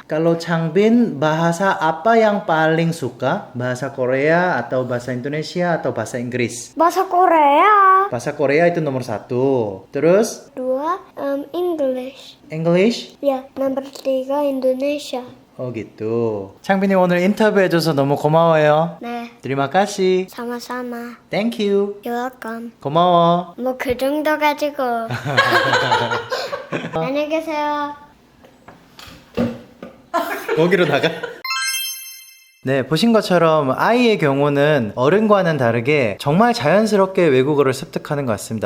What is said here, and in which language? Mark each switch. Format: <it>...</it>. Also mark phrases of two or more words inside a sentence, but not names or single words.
<id>Kalau Changbin, bahasa apa yang paling suka? Bahasa Korea atau bahasa Indonesia atau bahasa Inggris? Bahasa Korea. Bahasa Korea itu nomor 1. Terus 2 English. English? Ya, nomor 3 Indonesia. Oh gitu.</id> <ko>창빈이 오늘 인터뷰해줘서 너무 고마워요. 네,</ko> <id>Terima kasih. sama-sama.</id> <en>Thank you. You're welcome.</en> <ko>고마워. 뭐 그 정도 가지고. 안녕히 계세요. 거기로 나가. 네, 보신 것처럼 아이의 경우는 어른과는 다르게 정말 자연스럽게 외국어를 습득하는 것 같습니다.</ko>